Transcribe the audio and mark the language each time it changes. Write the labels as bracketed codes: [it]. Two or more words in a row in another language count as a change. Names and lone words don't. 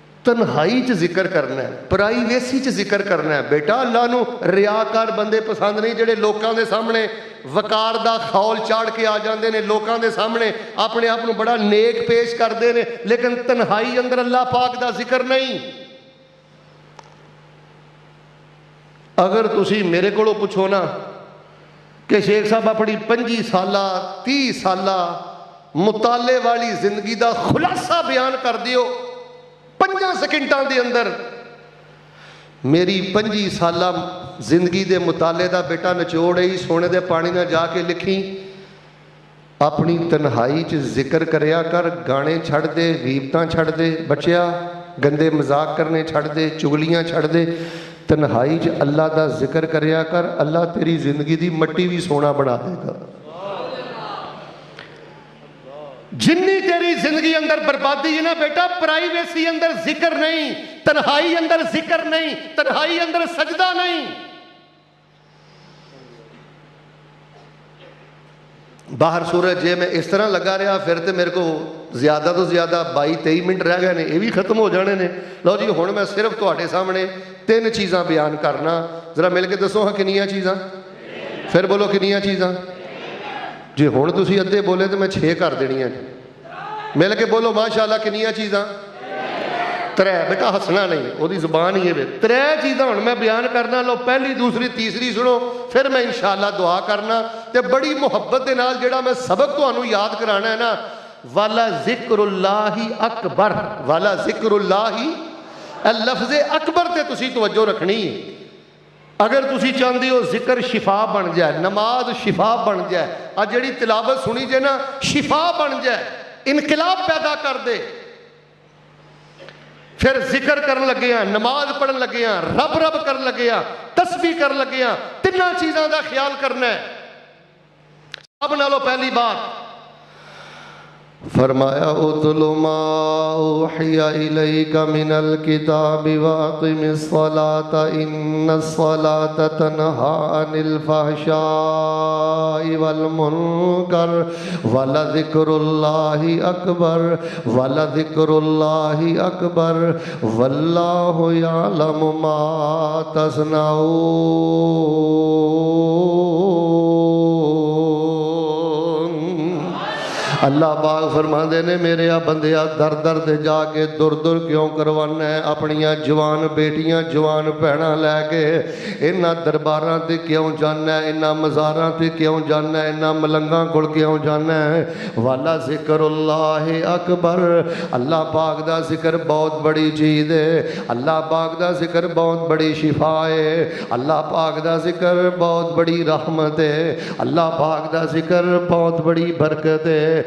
[pa] تنہائی چ ذکر کرنا ہے, پرائیویسی چ ذکر کرنا ہے. بیٹا اللہ نو ریاکار بندے پسند نہیں, جڑے لوکاں دے سامنے وقار دا خول چاڑ کے آ جاندے نے, لوکاں دے سامنے اپنے آپ نو بڑا نیک پیش کردے نے, لیکن تنہائی اندر اللہ پاک دا ذکر نہیں. اگر تسی میرے کو پوچھو نا کہ شیخ صاحب اپنی 25 سالہ 30 سالہ مطالعے والی زندگی دا خلاصہ بیان کر دیو 5 سیکنڈاں دے اندر, میری 25 سالہ زندگی دے مطالعے دا بیٹا نچوڑ ہی سونے دے پانی نہ جا کے لکھی. اپنی تنہائی چ ذکر کریا کر, گانے چھڑ دے, غیبتاں چھڑ دے, بچیا گندے مذاق کرنے چھڑ دے, چگلیاں چھڑ دے, تنہائی چ اللہ دا ذکر کریا کر. اللہ تیری زندگی دی مٹی بھی سونا بنا دے گا. جنی تیری زندگی اندر بربادی ہے نا بیٹا, پرائیویسی اندر ذکر نہیں, تنہائی اندر ذکر نہیں, تنہائی اندر سجدہ نہیں. باہر سورج جے میں اس طرح لگا رہا پھر تے میرے کو زیادہ تو زیادہ 22-23 منٹ رہ گئے نے, یہ بھی ختم ہو جانے نے. لو جی ہن میں صرف تواڈے سامنے 3 چیزاں بیان کرنا, ذرا مل کے دسو ہاں کنیاں چیزاں, پھر بولو کنیاں چیزاں. جی ہن تسی ادھے بولے تو میں 6 کر دینیاں جی, مل کے بولو ماشاءاللہ کنیاں چیزاں. 3. بیٹا ہسنا نہیں, وہ دی زبان ہی ہے. 3 چیزاں ہن میں بیان کرنا, لو پہلی دوسری تیسری سنو, پھر میں انشاءاللہ دعا کرنا. تے بڑی محبت دے نال جڑا میں سبق تانوں یاد کرانا ہے نا, [ar] والا ذکر اللہ اکبر, والا ذکر اللہ, [pa] لفظ اکبر تے تسی توجہ رکھنی ہے. اگر تسی چاہندے ہو ذکر شفا بن جائے, نماز شفا بن جائے, آ جڑی تلاوت سنی جائے نا شفا بن جائے, انقلاب پیدا کر دے, پھر ذکر کرن لگے ہیں, نماز پڑھن لگے ہیں, رب رب کرن لگے ہیں, تسبیح کرن لگے ہیں, 3 چیزاں دا خیال کرنا ہے. اب نالو پہلی بات فرمایا [ar] اتل ما اوحی الیک من الکتاب واقم الصلاۃ ان الصلاۃ تنہی عن الفحشاء والمنکر ولذکر اللہ اکبر ولذکر اللہ اکبر واللہ یعلم ما تصنعون. [pa] اللہ پاک فرماندے نے میرے بندیا در در دے جا کے دور دور کیوں کروانا ہے, اپنیاں جوان بیٹیاں جوان بہناں لے کے انہاں درباراں تے کیوں جانا ہے, انہاں مزاراں تے کیوں جانا ہے, انہاں ملنگاں کول کیوں جانا ہے. [ar] والا ذکر اللہ اکبر, [pa] اللہ پاک دا ذکر بہت بڑی چیز ہے, اللہ پاک دا ذکر بہت بڑی شفا ہے, اللہ پاک دا ذکر بہت بڑی رحمت ہے, اللہ پاک دا ذکر بہت بڑی برکت ہے.